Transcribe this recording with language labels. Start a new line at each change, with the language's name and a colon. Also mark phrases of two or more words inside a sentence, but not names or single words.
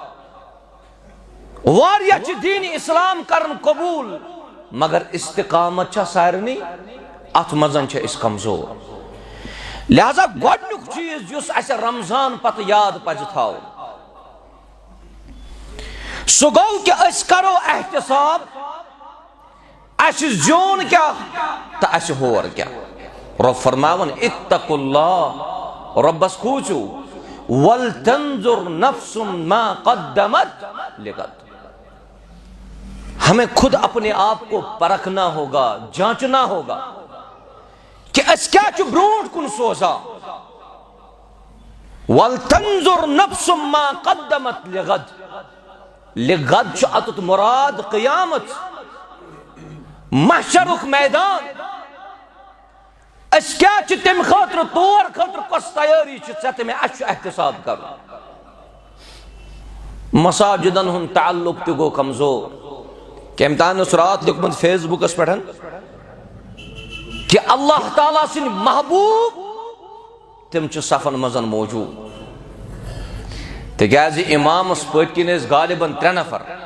Kashmiri: واریاہ چھِ دین اسلام کرن قبول مگر استقامت چھا سارنٕے اتھ مزن چھِ أسۍ کمزور لہذا گۄڈنیُک چیز یُس اَسہِ رمضان پتہٕ یاد پزِ تھاوُن سُہ گوٚو کہ أسۍ کرو احتساب اَسہِ زیوٗن کیٛاہ تہٕ اَسہِ ہور کیٛاہ رب فرماون
Arabic: اتقوا اللہ
Kashmiri: ربس کھوٗژِو
Arabic: وَلْتَنظُرْ نَفْسٌ مَا قَدَّمَتْ لِغَدٍ
Urdu: ہمیں خود اپنے آپ کو پرکھنا ہوگا جانچنا ہوگا کہ
Kashmiri: اس کیا چھُ برونٹھ کن سوزا
Arabic: وَلْتَنظُرْ نَفْسٌ مَا قَدَّمَتْ لِغَدٍ
Kashmiri: لِغَدٍ چھُ اتت مراد قیامت محشرُک میدان اس کیا چھِ تم خاطر تور خاطر کس تیاری چھِ ژےٚ تہِ مےٚ اَسہِ چھُ احتساب کرُن مساجدن ہُنٛد تعلق تہِ گوٚو کمزور کٔمۍ تانۍ اوس رات لیوکھمُت فیس بُکس پٮ۪ٹھ کہ اللہ تعالیٰ سٕنٛدۍ محبوب تِم چھِ صفن منٛز موجوٗد تِکیٛازِ اِمامس پٔتۍ کِنۍ ٲسۍ غالباً 3 نفر